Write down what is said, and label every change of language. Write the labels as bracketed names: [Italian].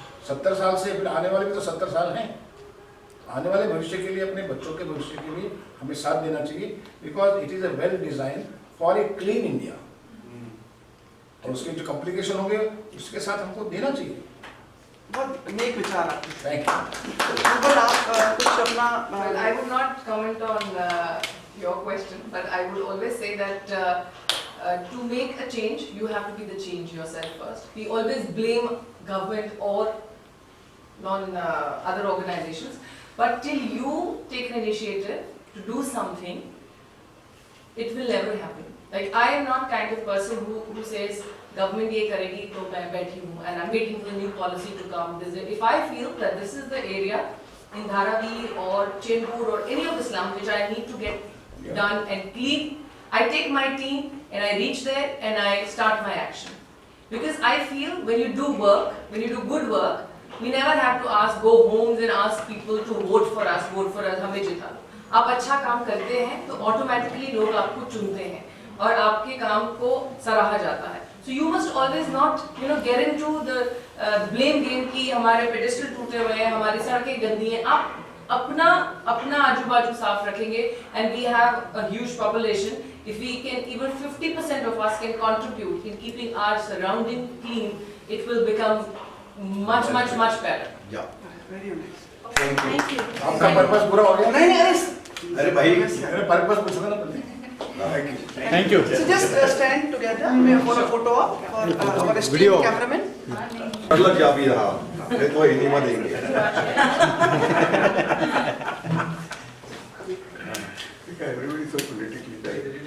[Hindi] 70 साल से फिर आने वाले भी तो 70 साल हैं। आने वाले भविष्य के लिए, अपने बच्चों के भविष्य के लिए हमें साथ देना चाहिए, [English] Because it is a well design for a clean India. [Hindi] और उसके जो कॉम्प्लिकेशन होंगे उसके साथ हमको देना चाहिए। बहुत नेक विचार आपके। [English] Thank you. [Hindi] बिल्कुल आप कुछ अपना [English] Well, I would not comment on your question, but I would always say that to make a change, you have to be the change yourself first. We always blame government or other organizations, but till you take an initiative to do something, it will never happen. Like, I am not kind of person who says government [Hindi] ये करेगी तो मैं बैठी हूँ [English] and I'm waiting for the new policy to come. If I feel that this is the area in Dharavi or Chenpur or any of the slums which I need to get done and clean, I take my team and I reach there and I start my action. Because I feel when you do work, when you do good work, we never have to go homes and ask people to vote for us, [Hindi] हमें जिता दो। आप अच्छा काम करते हैं तो automatically लोग आपको चुनते हैं और आपके काम को सराहा जाता है। [English] So you must always not, get into the blame game [Hindi] कि हमारे पेडिस्टल टूटे हुए हैं, हमारी सड़कें गंदी हैं। आप अपना आजू बाजू साफ रखेंगे [English] and we have a huge population. If we can, even 50% of us can contribute in keeping our surrounding clean, it will become much better. Yeah. Very nice. Thank you. [Hindi] आपका पर्पस पूरा हो गया? नहीं, अरे भाई, मेरा पर्पस पूछना ना पहले। [English] Thank you. So just stand together for a photo op for our esteemed cameraman. [Hindi] लग जा भी रहा, फिर कोई नहीं मत देंगे। [English] Everybody is so politically right.